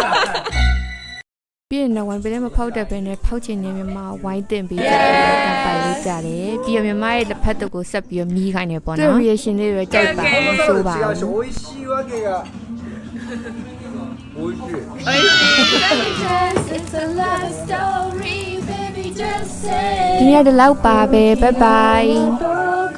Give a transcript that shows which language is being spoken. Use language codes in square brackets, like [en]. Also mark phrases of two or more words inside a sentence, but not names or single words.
[my] ပြီးရင်တော့ဝိုင်းပလဲမဖောက်တတ်ဘဲနဲ့ဖောက်ချင်နေမြန်မာဝိုင်းတင်ပေးကြတယ်တန်ပိုင်လေးကြတယ်ပြီးတော့မြန်မာရဲ့လက်ဖက်တုပ်ကိုဆက်ပြီးတော့မြည်ခိုင်းနေပေါ့နော် reaction လေးတွေကြိုက်ပါဆိုပါ [ja] 違うし美味しいわけが美味しい [en] It's a love story, baby, just say. [my] ဒီနေ့တော့လောက်ပါပဲ [en] bye bye